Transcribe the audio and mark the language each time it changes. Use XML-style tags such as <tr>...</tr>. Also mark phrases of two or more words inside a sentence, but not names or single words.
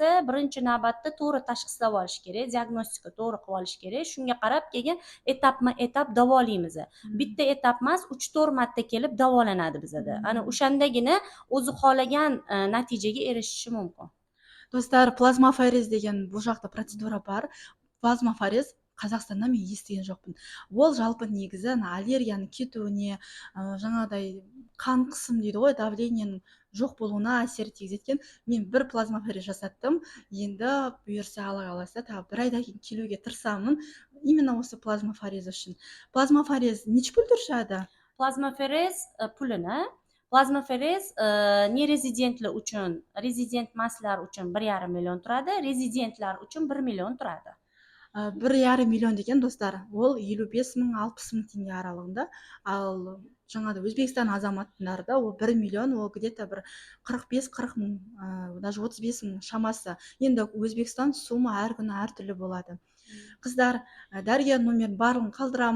<uz>Birinchi navbatda to'g'ri tashxislab olish kerak, diagnostika to'g'ri qilib olish kerak. Shunga qarab keyin etapma-etap davolaymiz. Bitta etap emas, 3-4 marta kelib davolanadi bizda. Ana o'shandagina o'zi xohlagan natijaga erishishi mumkin. Dostlar, plazmafarez degan bu yoqda prosedura bor.</uz> <kk>Plazmafarez Қазақстанда мен естіген жоқпын. Ол жалпы негізі аллергияның кетуіне, жаңағыдай қан қысым дейді ғой, давлениенің жоқ болуына әсер тигізетін. Мен бір плазмаферез жасаттым. Енді бұйырса Алла қаласа тағы 1 айдан кейін келуге тырысамын. Именно осы плазмаферез үшін. Плазмаферез неше pul тұрады?</kk> <uz>Plazmafarez pulini Plazmafarez nerezidentlar uchun, rezident emaslar uchun 1,5 million turadi, rezidentlar uchun 1 million turadi.</uz> <kk>1,5 миллион деген достар, ол 55 мың 60 мың теңге аралығында. Ал жаңағыдай Өзбекстан азаматтарда ол 1 миллион, ол где-то бір 45-40 мың, даже 35 мың шамасы. Енді Өзбекстан сумма әр күні әртүрлі болады. Қыздар, дәрігер номерін барлығын қалдырамын.</kk>